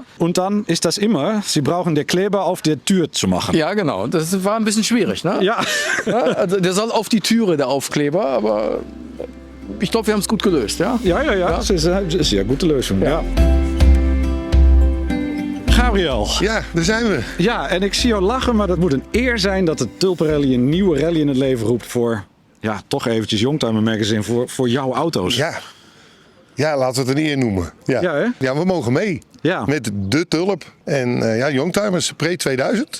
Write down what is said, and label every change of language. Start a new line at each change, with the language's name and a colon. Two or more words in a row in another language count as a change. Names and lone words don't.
German: Und dann ist das immer, Sie brauchen den Kleber auf der Tür zu machen. Ja, genau. Das war ein bisschen schwierig, ne? Ja. Also der soll auf die Türe, der Aufkleber, aber ich glaube, wir haben es gut gelöst, ja? Ja. Das ist eine sehr gute Lösung. Ja. Gabriel.
Dutch: Ja, daar zijn we. Ja, en ik zie jou lachen, maar dat moet een eer zijn dat de Tulpenrally een nieuwe rally in het leven roept voor, ja, toch eventjes Youngtimer Magazine, voor jouw auto's. Ja, laten we het een eer noemen. Ja, hè? Ja, we mogen mee. Ja. Met de Tulp en Youngtimers Pre 2000.